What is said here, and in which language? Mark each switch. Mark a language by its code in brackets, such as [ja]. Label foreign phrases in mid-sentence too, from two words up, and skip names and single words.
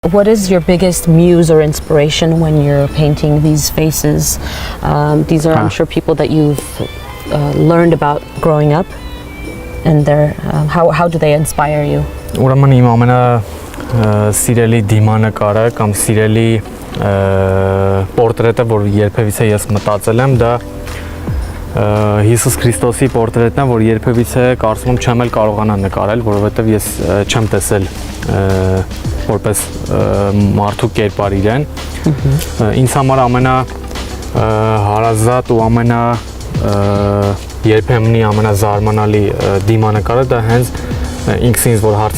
[en] What is your biggest muse or inspiration when you're painting these faces? These are, I'm sure, people that you've learned about growing up, and how do they inspire you? [hy] Ուրեմն իմ ամենա սիրելի դիմանկարը կամ սիրելի պորտրետը, որ երբևիցե ես մտածել եմ, դա Հիսուս Քրիստոսի պորտրետն է, որ երբևիցե կարծում եմ չեմ էլ կարողանա նկարել, որովհետև ես չեմ տեսել որպես մարդու կերպար իրեն։ Ինձ համար ամենա հարազատ ու ամենա երբեմնի ամենազարմանալի դիմանկարը դա հենց ինքս ինձ որ հարց